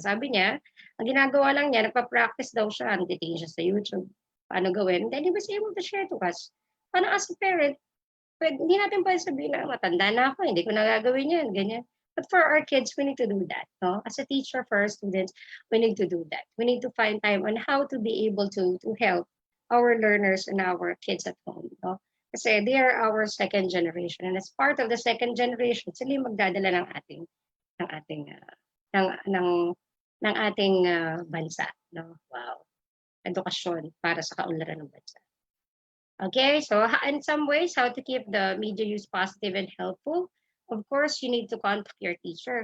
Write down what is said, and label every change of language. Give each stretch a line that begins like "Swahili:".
Filipino: Sabi niya, ang ginagawa lang niya, nagpa-practice daw siya, nagtitingin siya sa YouTube, paano gawin.
English: Then he was able to share to us.
Filipino: Paano as a parent, hindi natin pwede sabihin na matanda na ako, hindi ko nagagawin yan, ganyan.
English: But for our kids, we need to do that. No? As a teacher for our students, we need to do that. We need to find time on how to be able to help our learners and our kids at home. No? Kasi they are our second generation.
Filipino: And as part of the second generation, sila yung magdadala ng ating ng ng ng ating bansa. No? Wow. Edukasyon para sa kaunlaran ng bansa.
English: Okay, so in some ways, how to keep the media use positive and helpful. Of course, you need to contact your teacher.